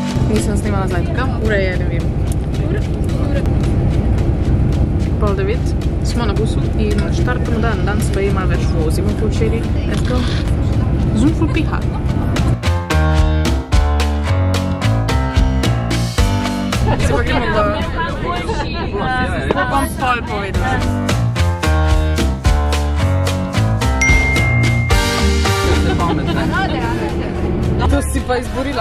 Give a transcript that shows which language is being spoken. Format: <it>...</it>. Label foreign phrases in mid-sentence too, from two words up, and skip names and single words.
<sl>Nisem snimala zajtrka, ura je, ne vem, pol 9. Smo na busu in štartamo dan. Danes pa je malo več vozimo po včeraj.</sl> <en>Let's go.</en> <sl>Zoom ful piha. Se pa gremo da... Bom pol povedala. To si pa izborila.</sl>